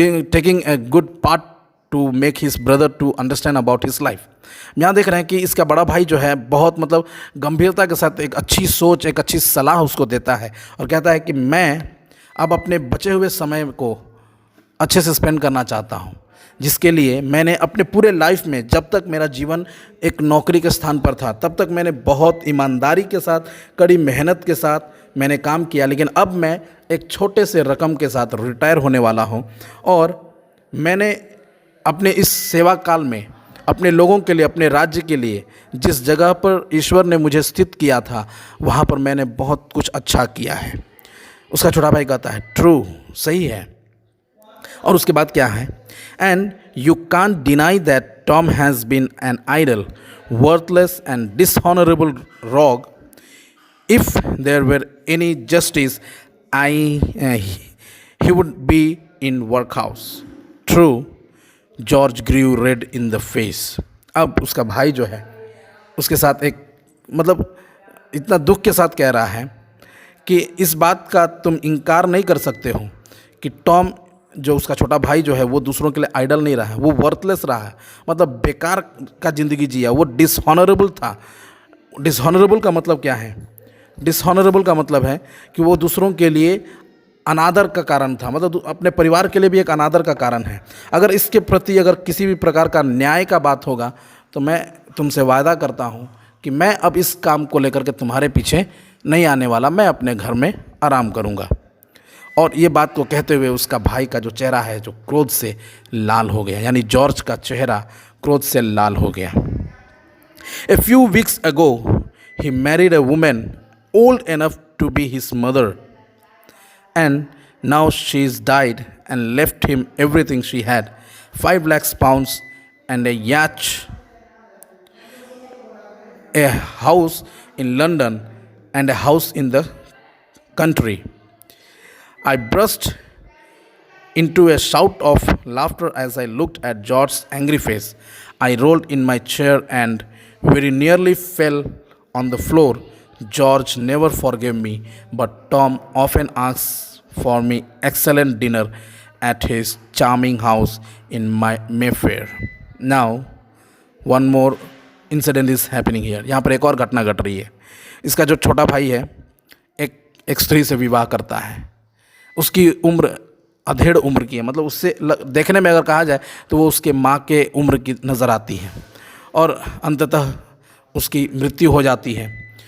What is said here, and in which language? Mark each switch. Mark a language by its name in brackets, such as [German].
[English] Taking a good part to make his brother to understand about his life. [Hindi] यहाँ देख रहे हैं कि इसका बड़ा भाई जो है बहुत मतलब गंभीरता के साथ एक अच्छी सोच, एक अच्छी सलाह उसको देता है और कहता है कि मैं अब अपने बचे हुए समय को अच्छे से स्पेंड करना चाहता हूँ, जिसके लिए मैंने अपने पूरे लाइफ में, जब तक मेरा जीवन एक नौकरी के स्थान पर था, तब तक मैंने बहुत ईमानदारी के साथ, कड़ी मेहनत के साथ मैंने काम किया, लेकिन अब मैं एक छोटे से रकम के साथ रिटायर होने वाला हूँ और मैंने अपने इस सेवा काल में अपने लोगों के लिए, अपने राज्य के लिए, जिस जगह पर ईश्वर ने मुझे स्थित किया था, वहाँ पर मैंने बहुत कुछ अच्छा किया है. उसका छोटा भाई कहता है, ट्रू, सही है. और उसके बाद क्या है? And [English] You can't deny that Tom has been an idle, worthless, and dishonorable rogue. If there were any justice, he would be in workhouse. True, George grew red in the face. [Hindi] अब उसका भाई जो है उसके साथ एक मतलब इतना दुख के साथ कह रहा है कि इस बात का तुम इनकार नहीं कर सकते हो कि टॉम जो उसका छोटा भाई जो है वो दूसरों के लिए आइडल नहीं रहा है, वो वर्थलेस रहा है, मतलब बेकार का ज़िंदगी जिया, वो डिसऑनरेबल था. डिसऑनरेबल का मतलब क्या है? डिसऑनरेबल का मतलब है कि वो दूसरों के लिए अनादर का कारण था, मतलब अपने परिवार के लिए भी एक अनादर का कारण है. अगर इसके प्रति अगर किसी भी प्रकार का न्याय का बात होगा तो मैं तुमसे वायदा करता हूँ कि मैं अब इस काम को लेकर के तुम्हारे पीछे नहीं आने वाला, मैं अपने घर में आराम करूँगा. और ये बात को कहते हुए उसका भाई का जो चेहरा है जो क्रोध से लाल हो गया, यानी जॉर्ज का चेहरा क्रोध से लाल हो गया. [English] A few weeks ago, he married a woman old enough to be his mother, and now she's died and left him everything she had, 5 lakhs pounds and a yacht, a house in London and a house in the country. I burst into a shout of laughter as I looked at George's angry face. I rolled in my chair and very nearly fell on the floor. George never forgave me, but Tom often asks for me excellent dinner at his charming house in my Mayfair. Now, one more incident is happening here. [Hindi] यहाँ पर एक और घटना घट रही है. इसका जो छोटा भाई है एक स्त्री से विवाह करता है. उसकी उम्र अधेड़ उम्र की है, मतलब उससे देखने में अगर कहा जाए तो वो उसके माँ के उम्र की नज़र आती है, और अंततः उसकी मृत्यु हो जाती है.